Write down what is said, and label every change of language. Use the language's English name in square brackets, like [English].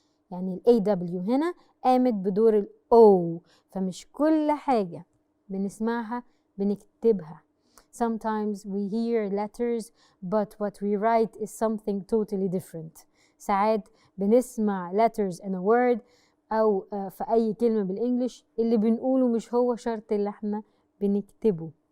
[Arabic] يعني ال AW هنا قامت بدور ال O. فمش كل حاجة بنسمعها بنكتبها. [English] Sometimes we hear letters but what we write is something totally different. [Arabic] ساعات بنسمع [English] letters in a word [Arabic] أو في أي كلمة بالإنجليش اللي بنقوله مش هو شرط اللي احنا بنكتبه.